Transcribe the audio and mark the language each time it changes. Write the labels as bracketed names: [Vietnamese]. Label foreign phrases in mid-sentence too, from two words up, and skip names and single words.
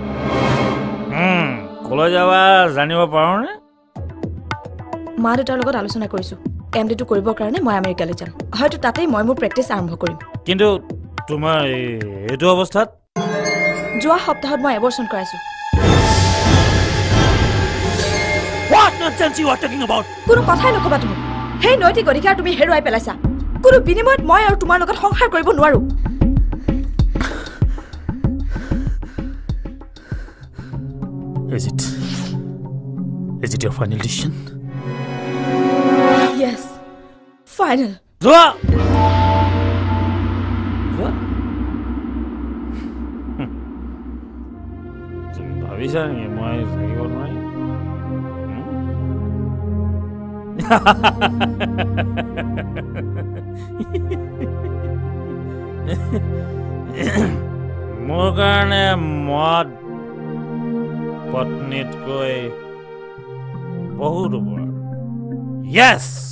[Assamese] কলৈ যাবা জানিব পাৰোনে মা দেউতাৰ লগত আলোচনা কৰিছো এমডিটো কৰিবৰ কাৰণে মই আমেৰিকালৈ যাম হয়তো তাতেই মই মোৰ প্ৰেক্টিছ আৰম্ভ কৰিম কিন্তু তোমাৰ এইটো অৱস্থাত যোৱা সপ্তাহত মই এবৰ্চন কৰাইছো [English] What nonsense you are talking about? [Assamese] কোনো কথাই নকবা তুমি সেই নৈতিক অধিকাৰ তুমি হেৰুৱাই পেলাইছা কোনো বিনিময়ত মই আৰু তোমাৰ লগত সংসাৰ কৰিব নোৱাৰো [English] Is it your final decision? Yes. Final. Zoa! [Assamese] তুমি ভাবিছা নেকি মই থাকিব নোৱাৰিম মোৰ কাৰণে মদ পত্নীতকৈ বহুত ওপৰত Yes!